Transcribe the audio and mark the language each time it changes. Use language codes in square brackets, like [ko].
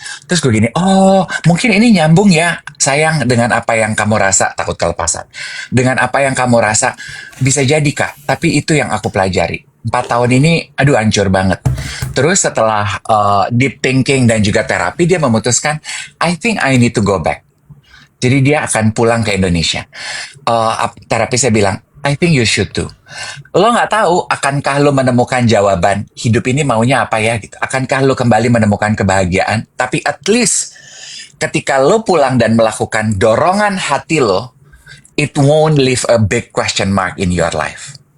[id] Terus gue gini, oh mungkin ini nyambung ya sayang dengan apa yang kamu rasa, takut kelepasan. Dengan apa yang kamu rasa, bisa jadi kak, tapi itu yang aku pelajari. 4 tahun ini, aduh hancur banget. Terus setelah deep thinking dan juga terapi, dia memutuskan, [en] I think I need to go back. [id] Jadi dia akan pulang ke Indonesia. Terapi saya bilang, [en] I think you should too. [id] Lo nggak tahu, akankah lo menemukan jawaban hidup ini maunya apa ya? Gitu. Akankah lo kembali menemukan kebahagiaan? Tapi at least ketika lo pulang dan melakukan dorongan hati lo, [en] it won't leave a big question mark in your life.